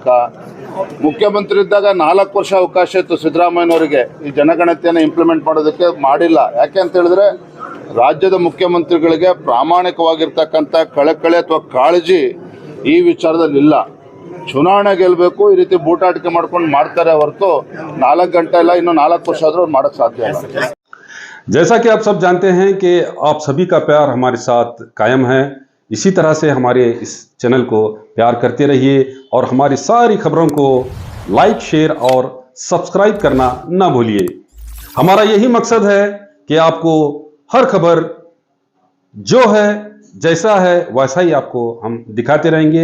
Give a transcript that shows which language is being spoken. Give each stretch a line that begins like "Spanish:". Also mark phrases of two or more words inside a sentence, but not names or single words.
Kannada: ಮುಖ್ಯಮಂತ್ರಿ ಇದ್ದಾಗ 4 ವರ್ಷ ಅವಕಾಶ ಇತ್ತು ಸಿದ್ದರಾಮಯ್ಯನವರಿಗೆ ಈ ಜನಗಣತಿಯನ್ನು ಇಂಪ್ಲಿಮೆಂಟ್ ಮಾಡೋದಕ್ಕೆ, ಮಾಡಿಲ್ಲ. ಯಾಕೆ ಅಂತ ಹೇಳಿದ್ರೆ ರಾಜ್ಯದ ಮುಖ್ಯಮಂತ್ರಿಗಳಿಗೆ ಪ್ರಾಮಾಣಿಕವಾಗಿರ್ತಕ್ಕಂಥ ಕಳಕಳಿ ಅಥವಾ ಕಾಳಜಿ ಈ ವಿಚಾರದಲ್ಲಿ ಇಲ್ಲ. ಚುನಾವಣೆ ಗೆಲ್ಲಬೇಕು, ಈ ರೀತಿ ಬೂಟಾಟಿಕೆ ಮಾಡ್ಕೊಂಡು ಮಾಡ್ತಾರೆ ಹೊರತು 4 ಗಂಟೆ ಇಲ್ಲ, ಇನ್ನು 4 ವರ್ಷ ಆದ್ರೂ ಮಾಡೋಕ್ಕೆ ಸಾಧ್ಯ ಇಲ್ಲ.
Hindi: जैसा कि आप सब जानते हैं कि आप सभी का प्यार हमारे साथ कायम है। इसी तरह से हमारे इस चैनल को प्यार करते रहिए और हमारी सारी खबरों को
English: like, share
Hindi: और सब्सक्राइब करना ना भूलिए। हमारा यही मकसद है कि आपको हर खबर जो है, जैसा है वैसा ही आपको हम दिखाते रहेंगे।